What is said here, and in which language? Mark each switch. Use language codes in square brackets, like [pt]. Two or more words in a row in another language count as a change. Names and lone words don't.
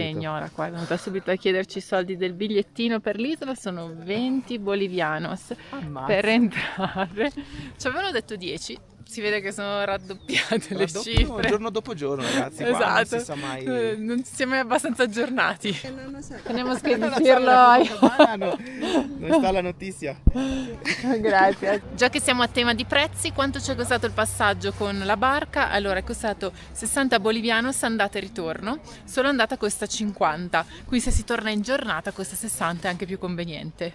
[it] signora qua è venuta subito a chiederci i soldi del bigliettino per l'isola, sono 20 bolivianos per entrare. Ci avevano detto 10, si vede che sono raddoppiate le cifre. Giorno dopo giorno, ragazzi. Esatto. Qua non si sa mai. Non si è mai abbastanza aggiornati. [es] Tenemos que [it] Non [es] decirlo. [it] non sta la notizia. Grazie. Già che siamo a tema di prezzi, quanto ci è costato il passaggio con la barca? Allora è costato 60 bolivianos andata e ritorno, solo andata costa 50, qui se si torna in giornata costa 60, è anche più conveniente.